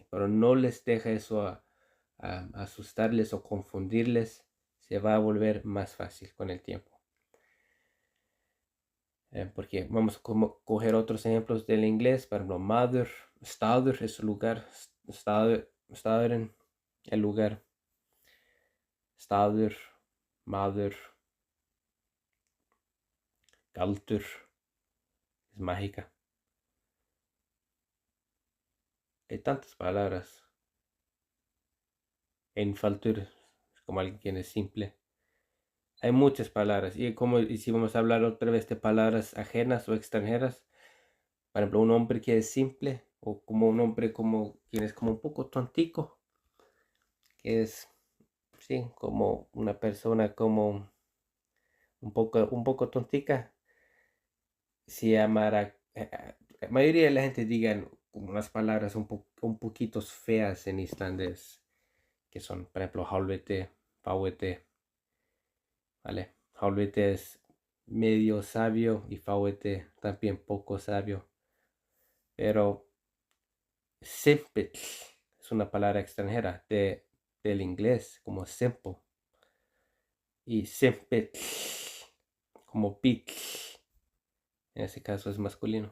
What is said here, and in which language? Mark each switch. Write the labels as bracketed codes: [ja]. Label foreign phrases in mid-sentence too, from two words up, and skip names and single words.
[es] Pero no les deja eso a asustarles o confundirles. Se va a volver más fácil con el tiempo. porque vamos a coger otros ejemplos del inglés. Por ejemplo, mother, staður es el lugar, staðurinn, el lugar, [is] staður, mother, galdur, [es] es mágica. Hay tantas palabras. Einfaldur, como alguien es simple. Hay muchas palabras. Y si vamos a hablar otra vez de palabras ajenas o extranjeras, por ejemplo, un hombre que es simple, o como un hombre como quien es como un poco tontico, que es, sí, como una persona como un poco tontica, se llamará, la mayoría de la gente digan como unas palabras un poquito feas en islandés, que son, por ejemplo, [is] hálfviti, fáviti, ¿vale? [es] Hálfviti es medio sabio y fáviti también poco sabio, pero simple es una palabra extranjera del inglés, como simple, y simple como pit, en ese caso es masculino.